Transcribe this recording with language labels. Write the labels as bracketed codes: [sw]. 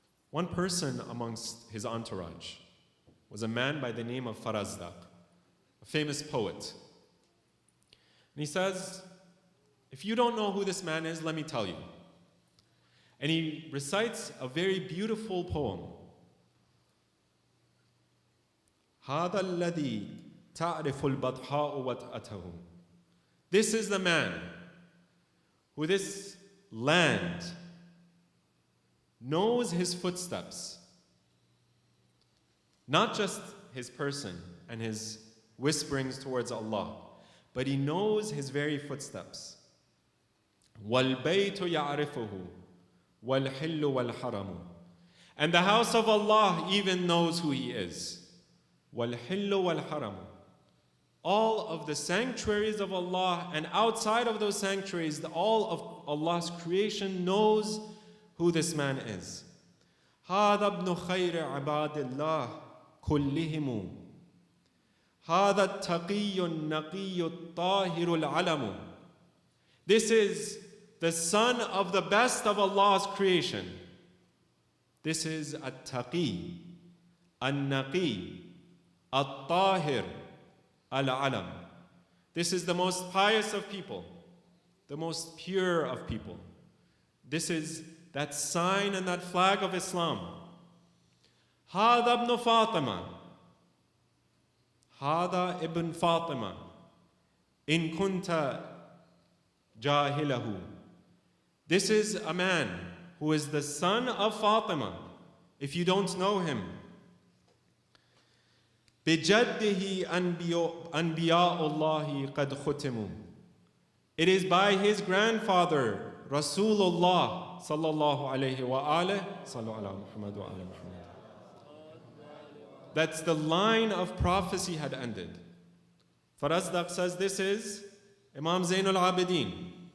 [en] One person amongst his entourage was a man by the name of Farazdaq, a famous poet. And he says, if you don't know who this man is, let me tell you. And he recites a very beautiful poem. [ar] هذا الذي تعرف البطحاء وطأته. [en] This is the man who this land knows his footsteps. Not just his person and his whisperings towards Allah, but he knows his very footsteps. [ar] وَالْبَيْتُ يَعْرِفُهُ وَالْحِلُّ وَالْحَرَمُ. [en] And the house of Allah even knows who he is. [ar] وَالْحِلُّ وَالْحَرَمُ. [en] All of the sanctuaries of Allah and outside of those sanctuaries, all of Allah's creation knows who this man is. [ar] هذا ابن خير عباد الله كلهم. هذا التقي النقي الطاهر العلم. [en] This is the son of the best of Allah's creation. This is at-taqi, an-naqi, at-tahir, al-alam. This is the most pious of people, the most pure of people. This is that sign and that flag of Islam. [ar] هذا ابن فاطمة. هذا ابن فاطمة. إن كنت جاهله. [en] This is a man who is the son of Fatima, if you don't know him. [ar] بجده أنبياء الله قد ختموا. [en] It is by his grandfather, Rasulullah sallallahu alayhi wa alihi, [ar] sallu ala Muhammad wa ala Muhammad, [en] that's the line of prophecy had ended. Farazdaq says this is Imam Zainul Abidin.